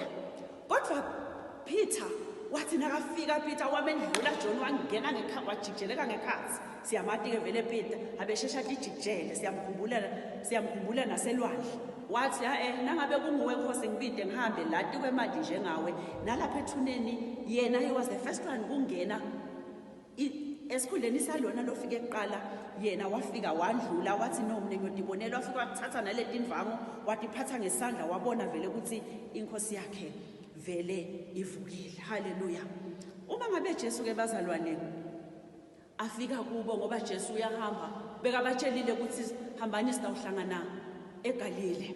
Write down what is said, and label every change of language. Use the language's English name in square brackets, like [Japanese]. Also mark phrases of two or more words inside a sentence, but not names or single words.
[Swati] Kodwa Peter wathi nakafika Peter wamendlula John wangena ngekhathi wajijeleka ngekhathi. Siyamati ke vele Peter abeshesha lijikjele siyamkhumbula naselwandle. Wathi nangabe kunguwe Nkosi ngibide ngihambe lati kwemali njengawe nalapha ethuneni yena [English] he was the first one [Swati] kungena esikhundleni salona lofika eqala yena wafika wandlula wathi no mina ngiyodibonela wafika wathatha naleti indvango watiphatha ngesandla wabona vele ukuthi inkosi yakhe vele ivukile. Haleluya. Uma ngabe Jesu ke bazalwane afika kubo ngoba Jesu uyahamba bekabatshelile ukuthi hambani sitawuhlangana eGalile.